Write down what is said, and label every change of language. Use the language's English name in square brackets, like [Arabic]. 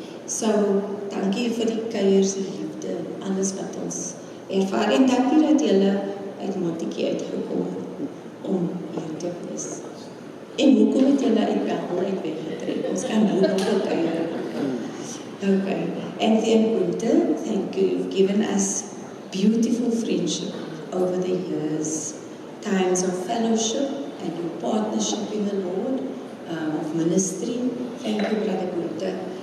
[Afrikaans] So, dankie vir die kuiers, liefde, alles wat ons ervaar. En dankie dat julle uit Montetjie uitgekom het om hier te wees. En hoekom het julle uit Bethel uit weggetrek? Ons kan nou nog wat kuier. Okay. [English] And then Gunther, thank you. You've given us beautiful friendship over the years. Times of fellowship and your partnership in the Lord, of ministry. Thank you, Brother Gunther.